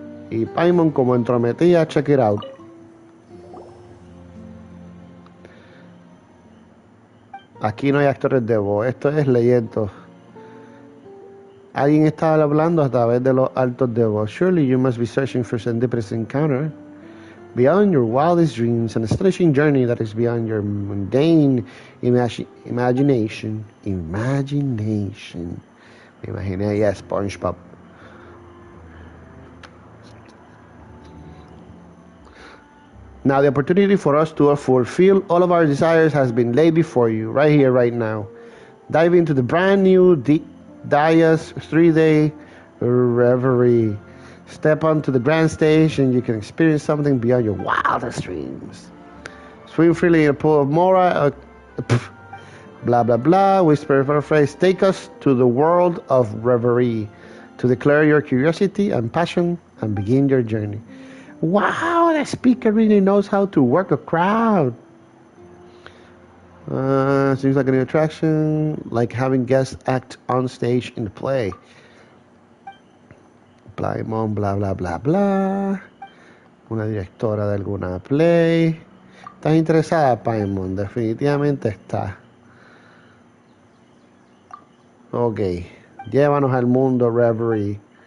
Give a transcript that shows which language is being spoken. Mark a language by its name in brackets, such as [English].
[Spanish] Y Paimon como entrometida, [English] check it out. [Spanish] Aquí no hay actores de voz, esto es leyendo. Alguien estaba hablando a través de los altos de voz. [English] Surely you must be searching for serendipitous encounter. Beyond your wildest dreams, an astonishing journey that is beyond your mundane imagination. Imagination. [Spanish] Me imaginé ahí a SpongeBob. [English] Now the opportunity for us to fulfill all of our desires has been laid before you, right here, right now. Dive into the brand new Dias 3-day reverie. Step onto the grand stage and you can experience something beyond your wildest dreams. Swim freely in a pool of Mora, blah blah blah, whisper for a phrase. Take us to the world of reverie, to declare your curiosity and passion and begin your journey. Wow, that speaker really knows how to work a crowd. Seems like a new attraction, like having guests act on stage in the play. Playmon, bla bla bla bla. [Spanish] Una directora de alguna play. ¿Estás interesada, Paimon? Definitivamente está. Ok. Llévanos al mundo, Reverie.